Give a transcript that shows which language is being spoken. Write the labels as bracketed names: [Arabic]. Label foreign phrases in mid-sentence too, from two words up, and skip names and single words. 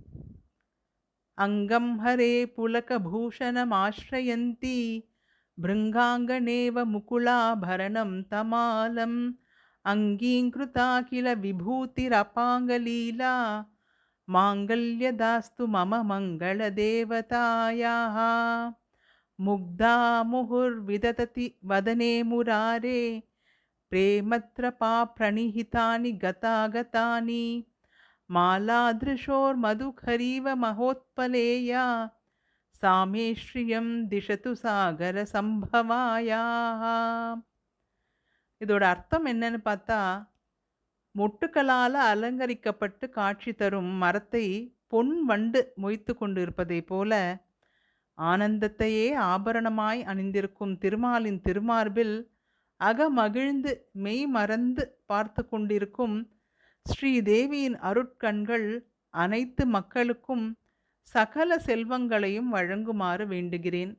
[Sanskrit] अङ्गं हरेः पुलकभूषणमाश्रयन्ती भृङ्गाङ्गनेव मुकुलाभरणं तमालम् अङ्गीकृता खिल विभूतिरपाङ्गलीला माङ्गल्यदास्तु मम मङ्गलदेवतायाः முக்தா முहुर्विदधति वदने मुरारे प्रेमत्रपा प्रणिहितानि गतागतानि मालादृशोर्मधुखरीव महोत्पलेया सामे श्रियं दिशतु सागर சம்பவாயாः. [Tamil] இதோட அர்த்தம் என்னன்னு பார்த்தா, மொட்டுக்களால் அலங்கரிக்கப்பட்டு காட்சி தரும் மரத்தை பொன் வண்டு மொய்த்து கொண்டு இருப்பதை போல ஆனந்தத்தையே ஆபரணமாய் அணிந்திருக்கும் திருமாலின் திருமார்பில் அகமகிழ்ந்து மெய் மறந்து பார்த்து கொண்டிருக்கும் ஸ்ரீதேவியின் அருட்கண்கள் அனைத்து மக்களுக்கும் சகல செல்வங்களையும் வழங்குமாறு வேண்டுகிறேன்.